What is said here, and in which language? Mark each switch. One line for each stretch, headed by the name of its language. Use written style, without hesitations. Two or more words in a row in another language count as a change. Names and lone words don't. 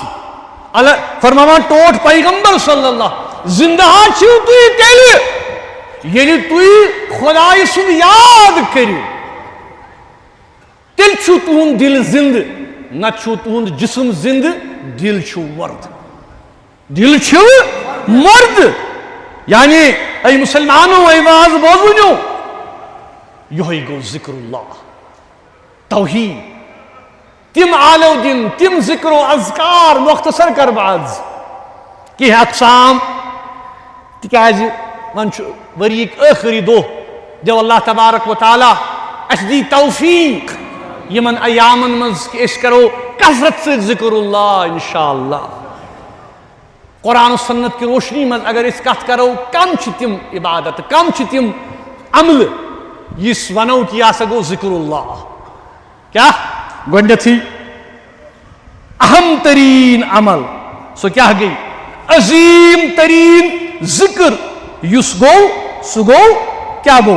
Kashmiri: اللہ فرماوان ٹوٹھ پیغمبر
Arabic: صلی اللہ
Kashmiri: زندہ چھِو تُہۍ تیٚلہِ ییٚلہِ تُہۍ خدایہِ سُنٛد یاد کٔرِو, تیٚلہِ چھُ تُہُنٛد دل زندٕ, نتہٕ چھُ تُہُنٛد جسم زندٕ, دل چھُ مردٕ. دل چھُ مردٕ. یعنی اے مسلمانو اے واز بوزونیو, یہوے گوٚو
Arabic: ذکر اللہ,
Kashmiri: توحید, تم آلو دن, تم ذکر و اذکار. مختصر کر باز کہ اقسام, تکیازِ وۄنۍ چھُ ؤریِک ٲخری دۄہ, دیو
Arabic: اللہ تبارک و تعالیٰ
Kashmiri: اَسہِ دی توفیق یمن ایامن منٛز کہ أسۍ کرو کثرت سۭتۍ
Arabic: ذکر اللہ
Kashmiri: انشاءاللہ.
Urdu: قرآن و سنت کی روشنی
Kashmiri: منٛز اگر أسۍ کتھ کرو کم چھِ تِم عبادت, کم چھِ تِم عملہٕ یُس ونو کہ یہ ہسا گوٚو
Arabic: ذکر اللہ.
Kashmiri: کیا گۄڈنیتھٕے اہم ترین عمل سُہ کیاہ گٔے؟ عظیم ترین ذکر یُس گوٚو سُہ گوٚو کیاہ گوٚو؟